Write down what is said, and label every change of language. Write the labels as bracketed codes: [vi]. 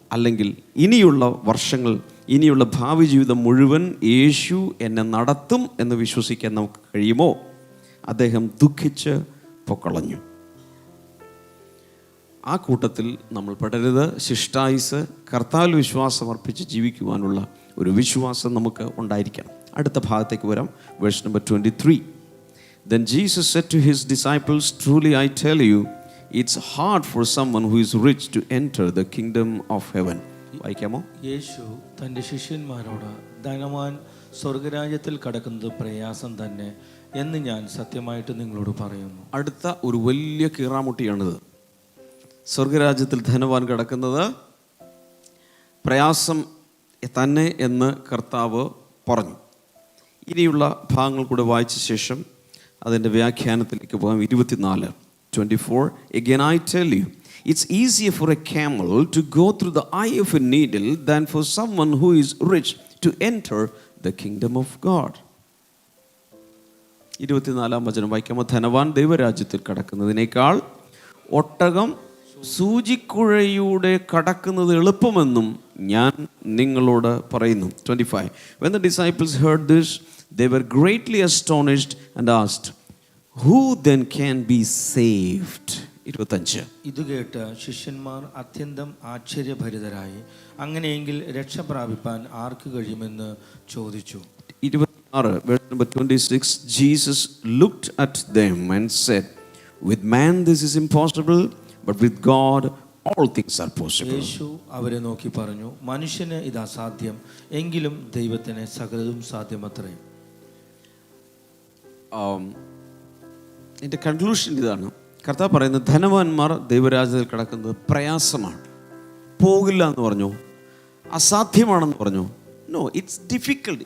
[ml] അല്ലെങ്കിൽ ഇനിയുള്ള വർഷങ്ങൾ, ഇനിയുള്ള ഭാവി ജീവിതം മുഴുവൻ യേശു എന്നെ നടത്തും എന്ന് വിശ്വസിക്കാൻ നമുക്ക് കഴിയുമോ? അദ്ദേഹം ദുഃഖിച്ച് പൊക്കളഞ്ഞു. ആ കൂട്ടത്തിൽ നമ്മൾ പെടരുത്. ശിഷ്ടായുസ് കർത്താവിൽ വിശ്വാസം അർപ്പിച്ച് ജീവിക്കുവാനുള്ള ഒരു വിശ്വാസം നമുക്ക് ഉണ്ടായിരിക്കണം. അടുത്ത ഭാഗത്തേക്ക് വരാം. Verse number 23. [en] Then Jesus said to his disciples, truly I tell you, it's hard for someone who is rich to enter the kingdom of heaven. [ml] വായിക്കാമോ? യേശു തൻ്റെ ശിഷ്യന്മാരോട്, ധനവാൻ സ്വർഗരാജ്യത്തിൽ കടക്കുന്നത് പ്രയാസം തന്നെ എന്ന് ഞാൻ സത്യമായിട്ട് നിങ്ങളോട് പറയുന്നു. അടുത്ത ഒരു വലിയ കീറാമുട്ടിയാണിത്. സ്വർഗരാജ്യത്തിൽ ധനവാൻ കടക്കുന്നത് പ്രയാസം തന്നെ എന്ന് കർത്താവ് പറഞ്ഞു. ഇനിയുള്ള ഭാഗങ്ങൾ കൂടെ വായിച്ച ശേഷം അതിൻ്റെ വ്യാഖ്യാനത്തിലേക്ക് പോകാം. [en] 24. Again I tell you, it's easier for a camel to go through the eye of a needle than for someone who is rich to enter the kingdom of God. [ml] 24 വചനം വായിക്കാമോ? ധനവാൻ ദൈവരാജ്യത്തിൽ കടക്കുന്നതിനേക്കാൾ ഒട്ടകം സൂചിക്കുഴയുടെ കടക്കുന്നത് എളുപ്പമെന്നും ഞാൻ നിങ്ങളോട് പറയുന്നു. [en] 25. When the disciples heard this, they were greatly astonished and asked, who then can be saved? [ml] 25. ഇത് കേട്ട് ശിഷ്യന്മാർ അത്യന്തം ആശ്ചര്യഭരിതരായി, അങ്ങനെയെങ്കിൽ രക്ഷ പ്രാപിപ്പാൻ ആർക്ക് കഴിയുമെന്ന് ചോദിച്ചു. [en] 26, verse number 26. Jesus looked at them and said, with man this is impossible, but with God all things are possible. [ml] യേശു അവരെ നോക്കി പറഞ്ഞു, മനുഷ്യന് ഇത് അസാധ്യം, എങ്കിലും ദൈവത്തിന് സകലതും സാധ്യമത്രേ. എൻ്റെ കൺക്ലൂഷൻ ഇതാണ്. കർത്താവ് പറയുന്നത്, ധനവാന്മാർ ദൈവരാജ്യത്തിൽ കിടക്കുന്നത് പ്രയാസമാണ്. പോകില്ല എന്ന് പറഞ്ഞു, അസാധ്യമാണെന്ന് പറഞ്ഞു. [en] No, it's difficult.